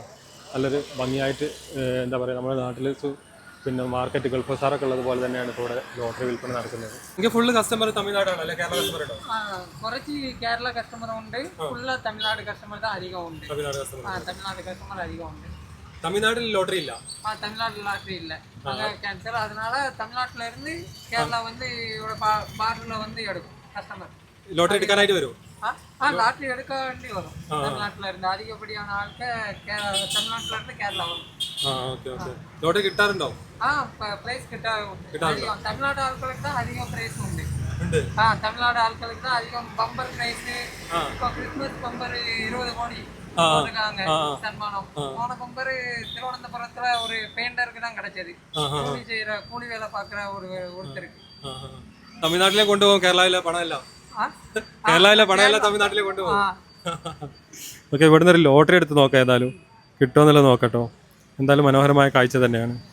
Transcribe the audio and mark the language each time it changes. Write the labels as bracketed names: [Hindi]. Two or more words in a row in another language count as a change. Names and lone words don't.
[Malayalam] നല്ലൊരു ഭംഗിയായിട്ട് എന്താ പറയുക, നമ്മുടെ നാട്ടിൽ പിന്നെ മാർക്കറ്റ് ഗൾഫ് സാറൊക്കെ ഉള്ളതുപോലെ തന്നെയാണ് ഇപ്പോൾ ഇവിടെ ലോട്ടറി വിൽപ്പന നടക്കുന്നത്. എനിക്ക് ഫുള്ള് കസ്റ്റമർ തമിഴ്നാടാണ് അല്ലെ, കേരള കസ്റ്റമർ ഉണ്ടോ? കുറച്ച് കേരള കസ്റ്റമർ ഉണ്ട്, ഫുള്ള് തമിഴ്നാട് കസ്റ്റമർ അധികം ഉണ്ട്. തമിഴ്നാട് കസ്റ്റമർ അധികം ഉണ്ട്. തമിഴ്നാട്ടിൽ ലോട്ടറി ഇല്ല. തമിഴ്നാട്ടിൽ ലോട്ടറി [Tamil] இல்ல, கேன்சல். அதனால தமிழ்நாட்டுல இருந்து கேரளா வந்து இவரோட பார்டர்ல வந்து எடுக்கும் கஸ்டமர். [Malayalam] ലോട്ടറി എടുക്കാനായിട്ട് വരും. [Tamil] லாட்டரி எடுக்க வேண்டி வரும். தமிழ்நாட்டுல இருந்து அதிகப்படியான ஆட்கள் தமிழ்நாட்டுல இருந்து கேரளா வரும். [Malayalam] ലോട്ടറി കിട്ടാറുണ്ടോ? [Tamil] பிரைஸ் அதிகம் தமிழ்நாடு ஆட்களுக்கு தான் அதிகம் பிரைஸ் உண்டு. தமிழ்நாடு ஆட்களுக்கு தான் அதிகம் [English] bumper prize. [Tamil] இப்போ [English] Christmas bumper [Tamil] 20 கோடி போட்டிருக்காங்க சன்மானம். போன பம்பர் திருவனந்தபுரத்துல ஒரு பெயிண்டருக்கு தான் கிடைச்சது. கூலி வேலை பாக்குற ஒருத்தருக்கு. [Malayalam] തമിഴ്നാട്ടിലെ കൊണ്ടുപോകും, കേരളയിലെ പണമല്ല. കേരളയിലെ പണമല്ല തമിഴ്നാട്ടിലെ കൊണ്ടുപോകും. ഓക്കെ, ഇവിടുന്ന് ഒരു ലോട്ടറി എടുത്ത് നോക്കാം, ഏതായാലും കിട്ടുമെന്നുള്ളത് നോക്കട്ടോ. എന്തായാലും മനോഹരമായ കാഴ്ച തന്നെയാണ്.